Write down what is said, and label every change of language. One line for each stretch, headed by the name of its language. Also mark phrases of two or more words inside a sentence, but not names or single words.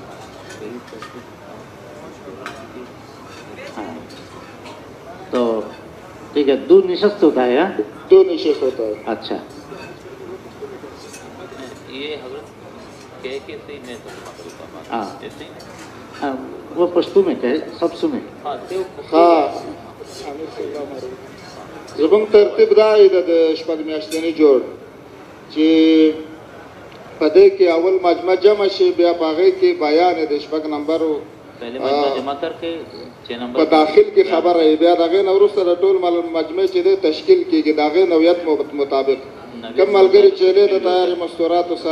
Urdu: تو ٹھیک ہے 2 نشست ہوتا ہے. 2 نشست ہوتا ہے. اچھا یہ حضرت ہاں وہ پشتو میں کہے سب سنیں.
Pashto: ہاں زمونږ ترتیب دا دی د شپږ میاشتني جوړ چې په دې کې اول مجمع جمع شي بیا په هغې کې بیان د 6 نمبرو په داخل کې خبره وي بیا د هغې نه وروسته د ټول مجمع چې دی تشکیل کېږي د هغې نوعیت مطابق کوم ملګري چې دی د تیارې مستوراتو سره